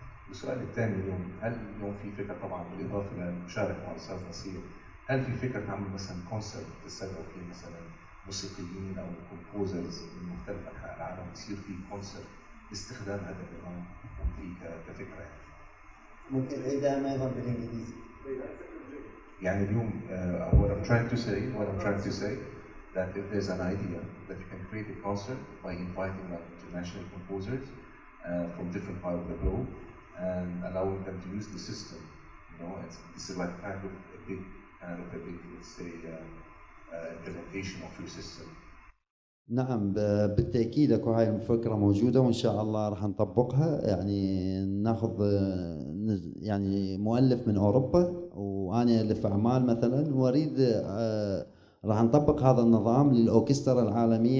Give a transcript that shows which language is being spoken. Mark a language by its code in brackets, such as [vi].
[ar] السؤال الثاني اليوم، هل اليوم في فكرة طبعا بالإضافة للمشاركة مع الأستاذ نصير، هل في فكرة تعمل مثلا كونسرت تستدعوا فيه مثلا موسيقيين أو كومبوزرز من مختلف أنحاء العالم يصير في كونسرت باستخدام هذا النظام كفكرة يعني؟ ممكن إذا أيضا بالإنجليزي. يعني اليوم [en] what I'm trying to say that if there's an idea that you can create a concert by inviting like international composers from different parts of the globe and allowing them to use the system, you know, this is like kind of a big let's say implementation of your system. [ar] نعم بالتأكيد اكو هاي الفكرة موجودة، وإن شاء الله راح نطبقها. يعني ناخذ يعني مؤلف من أوروبا وأنا ألف أعمال مثلا، وأريد راح نطبق هذا النظام للأوركسترا العالمية.